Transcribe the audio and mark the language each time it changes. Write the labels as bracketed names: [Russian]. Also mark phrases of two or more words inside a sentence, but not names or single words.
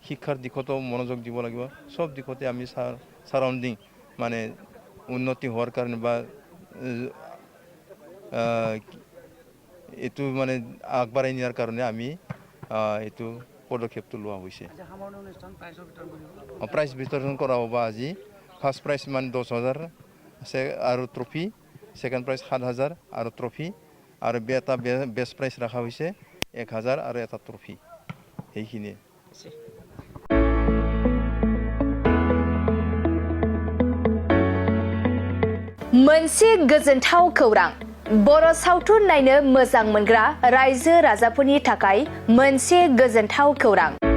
[Assamese] শিক্ষাৰ দিশতো মনোযোগ দিব লাগিব সব দিশতে আমি সাৰাউণ্ডিং মানে উন্নতি হোৱাৰ কাৰণে বা এইটো মানে আগবাঢ়াই নিয়াৰ কাৰণে আমি এইটো পদক্ষেপটো লোৱা হৈছে প্ৰাইজ বিতৰণ কৰা হ'ব আজি [English] first prize [Assamese] মানে 10,000 আৰু ট্ৰফি [English] second prize [Assamese] 7,000 আৰু ট্ৰফি আৰু এটা [English] best prize [Assamese] ৰাখা হৈছে 1,000 আৰু এটা ট্ৰফি এইখিনিয়ে [Bodo] मोनसे गोजोनथाव खौरां बर' सावथुन नायनो मोजां मोनग्रा रायजो राजाफोरनि थाखाय मोनसे गोजोनथाव खौरां